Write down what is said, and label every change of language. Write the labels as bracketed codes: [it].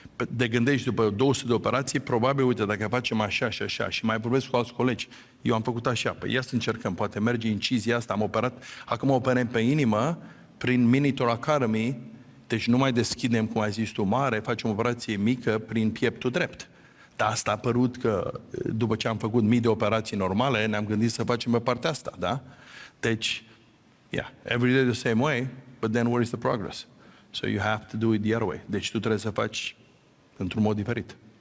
[ro] De gândești după 200 de operații, probabil, uite, dacă facem așa și așa, și mai vorbesc cu alți colegi, eu am făcut așa, păi ia să încercăm, poate merge incizia asta, am operat, acum operăm pe inimă, prin Minitor Academy, deci nu mai deschidem, cum ai zis tu, mare, facem o operație mică prin pieptul drept. Dar asta a apărut că, după ce am făcut mii de operații normale, ne-am gândit să facem pe partea asta, da? [en] Deci, yeah, every day the same way, but then where is the progress? So you have to do it the other way. [ro] Deci tu trebuie să faci într-un mod diferit.